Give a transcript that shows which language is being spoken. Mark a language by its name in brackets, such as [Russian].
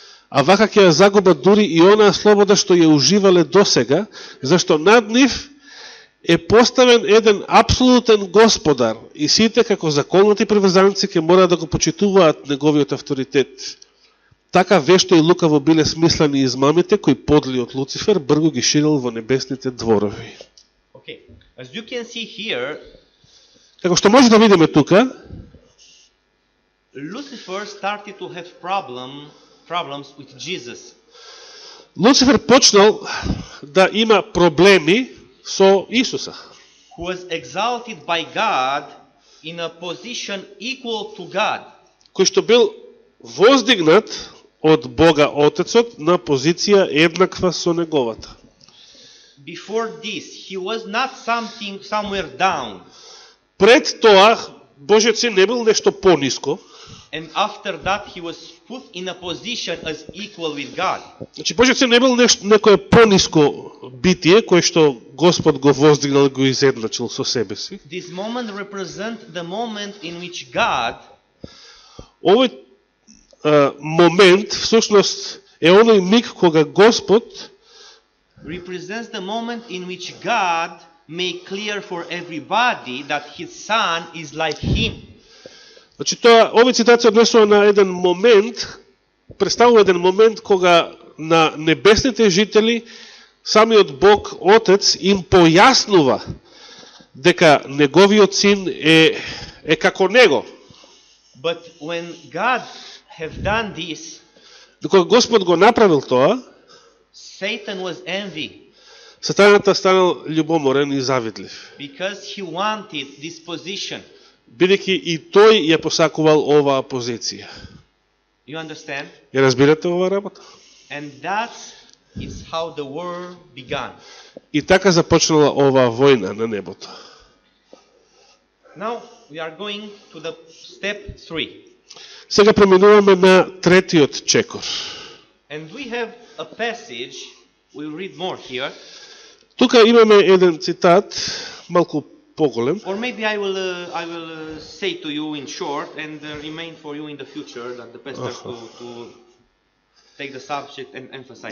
[Macedonian] А вака ќе ја загубат дури и онаа слобода што ја уживале досега, зашто над нив е поставен еден апсолутен господар и сите како законати приврзаници ќе мора да го почитуваат неговиот авторитет. Така вешто и лукаво биле смислени измамите кои подли од Луцифер брго ги ширил во небесните дворови. [English] Okay. As you can see here, [Macedonian] Како што може да видиме тука, [English] Lucifer started to have problems with Jesus. [Macedonian] Луцифер почнал да има проблеми со Исуса, [English] Who was exalted by God in a position equal to God. [Macedonian] кој што бил воздигнат од Бога Отецот на позиција еднаква со неговата. [English] Before this, he was not somewhere down. [Macedonian] Пред тоа, Божиот Син не бил нешто пониско, [English] And after that, he was put in a position as equal with God. [Macedonian] значи Божиот Син не бил некое пониско битие, кое што Господ го воздигнал и го изедначил со себе си. [English] This moment represents the moment in which God [Macedonian] Овој момент, всушност, е оној миг кога Господ [English] represents the moment in which God made clear for everybody that his son is like him. [Macedonian] Значи овој цитат се однесува на еден момент, представува еден момент кога на небесните жители самиот Бог Отец им појаснува дека неговиот син е како него. [English] But when God have done this, [Macedonian] Докога Господ го направил тоа, [English] Satan was envy [Macedonian] Сатаната станал љубоморен и завидлив, [English] because he wanted this position. [Macedonian] бидејќи и тој ја посакувал оваа позиција. [English] You understand? [Macedonian] Ја разбирате оваа работа? [English] And that is how the war began. [Macedonian] И така започнала оваа војна на небото. [English] Now we are going to the step 3. [Macedonian] Сега преминуваме на третиот чекор. [English] And we have a passage, we'll read more here. [Macedonian] Тука имаме еден цитат, малку поголем. [English] Or maybe I will say to you in short and remain for you in the future that the pastor to take the subject and emphasize.